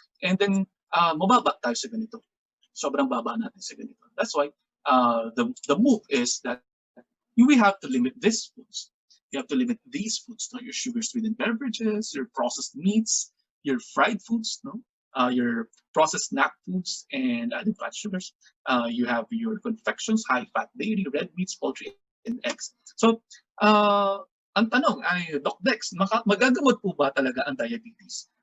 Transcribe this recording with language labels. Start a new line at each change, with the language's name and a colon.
Filipino: And then mababa tayo sa ganito. Sobrang baba natin sa ganito.
English: That's why the move is that we have to limit these foods. You have to limit these foods, your sugar-sweetened beverages, your processed meats, your fried foods, your processed snack foods and added fat sugars. You have your confections, high-fat dairy, red meats, poultry, and eggs.
Filipino: So, ang tanong ay, Doc Dex, magagamot po ba talaga ang diabetes?